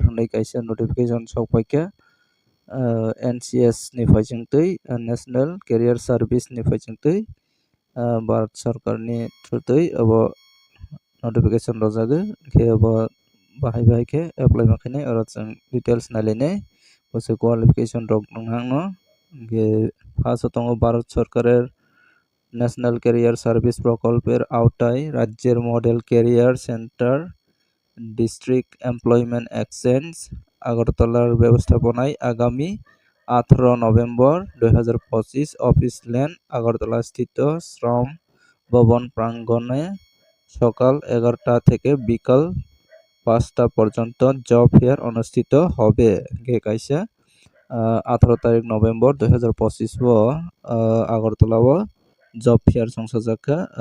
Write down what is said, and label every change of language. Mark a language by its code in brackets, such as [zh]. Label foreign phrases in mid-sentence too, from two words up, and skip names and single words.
[trp] honai kaisa notification sokpaikha NCS ni faisingtui National Career Service ni faisingtui Bharat Sarkar ni throughtui abo notification rojagoi khe abo bahai khe apply makhine oro chung details nalainai bose qualification rok nangno khe first tongo [bn] ভারত সরকারের ন্যাশনাল ক্যারিয়ার সার্ভিস প্রকল্পের আওতায় রাজ্যের মডেল ক্যারিয়ার সেন্টার ডিস্ট্রিক্ট এমপ্লয়মেন্ট এক্সচেঞ্জ আগরতলার ব্যবস্থাপনায় আগামী 18 নভেম্বর 2025 অফিস লেন আগরতলা স্থিত শ্রম ভবন প্রাঙ্গণে সকাল 11টা থেকে বিকাল 5টা পর্যন্ত [en] job fair [bn] অনুষ্ঠিত হবে কাইসা 18 তারিখ নভেম্বর 2025 আগরতলা [en] job fair [bn] সংসজাখা